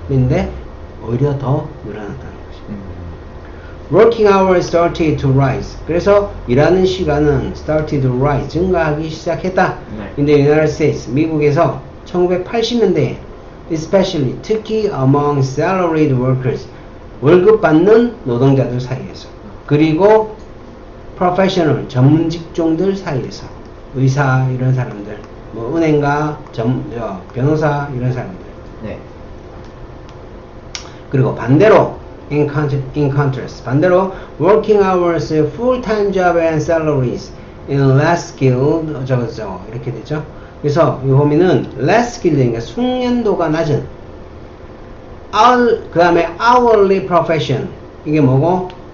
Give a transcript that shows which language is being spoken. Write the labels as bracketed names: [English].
[Korean] 근데 오히려 더 늘어났다는 거지. [English] Working hours started to rise. [Korean] 그래서 일하는 시간은 [English] started to rise. [Korean] 증가하기 시작했다. 네. [English] In the United States, [Korean] 미국에서 1980년대에 [English] especially [Korean] 특히 [English] among salaried workers, [Korean] 월급 받는 노동자들 사이에서, 그리고 [English] professional [Korean] 전문 직종들 사이에서, 의사 이런 사람들, 뭐 은행가, 변호사 이런 사람들. 네. 그리고 반대로 [English] in contrast [Korean] 반대로 [English] working hours, full-time job and salaries in less skilled [Korean] 이렇게 되죠. 그래서 이 보면은 [English] less skilled, [Korean] 그러니까 숙련도가 낮은 그 다음에 [English] hourly profession, [Korean] 이게 뭐고?